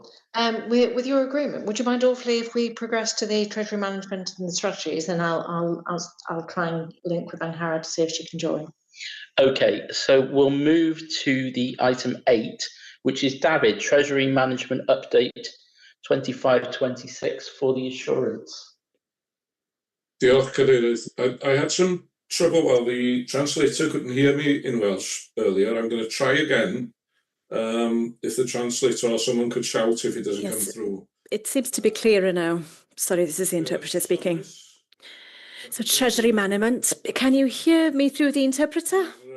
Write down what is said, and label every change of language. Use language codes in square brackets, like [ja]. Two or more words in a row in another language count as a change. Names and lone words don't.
[en] With your agreement, would you mind awfully if we progress to the treasury management and the strategies, then I'll try and link with Harad to see if she can join. Okay, so we'll move to the item 8, which is David, Treasury Management Update 25-26 for the assurance. [cy] Diolch, Cadeirydd. [en] I had some trouble while the translator couldn't hear me in Welsh earlier. I'm going to try again. If the translator or someone could shout if it doesn't come through. It seems to be clearer now. Sorry, this is the interpreter speaking. So, Treasury Management, can you hear me through the interpreter?